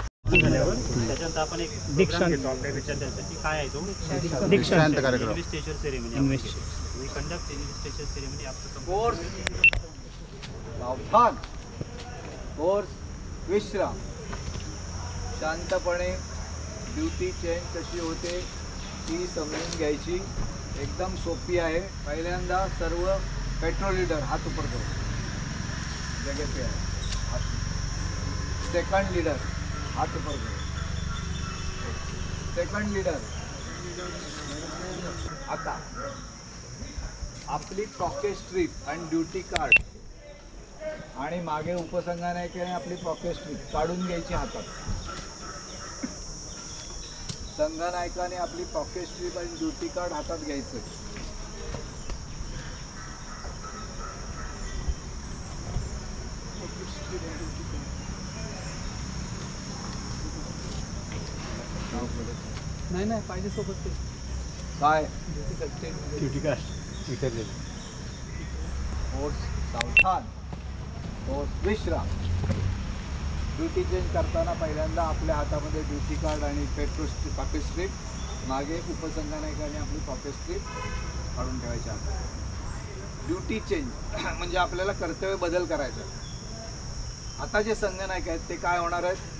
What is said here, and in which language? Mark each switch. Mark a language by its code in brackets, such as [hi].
[mr] झाल्यावर त्याच्यानंतर आपण एक दीक्षांत घेतो आपल्या विद्यार्थ्यांसाठी. काय आहे तो दीक्षांत कार्यक्रम, invitation ceremony. [en] we conduct invitation ceremony after [mr] course सावधान, कोर्स विश्राम. शांतपणे ड्युटी चेंज कशी होते ती समजून घ्यायची. एकदम सोपी आहे. पहिल्यांदा सर्व पेट्रोल लीडर [hi] हात ऊपर करो, जगह पे [mr] आहे. [hi] सेकंड लीडर हात ऊपर करो. [mr] सेकंड लीडर आता आपली पॉकेट स्ट्रीप आणि ड्युटी कार्ड आणि मागे उपसंघनायकाने आपली पॉकेट स्ट्रीप काढून घ्यायची हातात. संघनायकाने आपली पॉकेट स्ट्रीप आणि ड्युटी कार्ड हातात घ्यायचं. नाही पाहिजे सोबत ते काय ड्युटी कार्ड विसरले. कोर्स सावधान, कोर्स विश्राम. ड्युटी चेंज करताना पहिल्यांदा आपल्या हातामध्ये ड्युटी कार्ड आणि पेट्रोल पॉकेट स्ट्रीप, मागे उपसंघनायकाने आपली पॉकेट स्ट्रीप काढून ठेवायची हातात. ड्युटी चेंज म्हणजे आपल्याला कर्तव्य बदल करायचा. आता जे संघनायक आहेत ते काय होणार आहेत?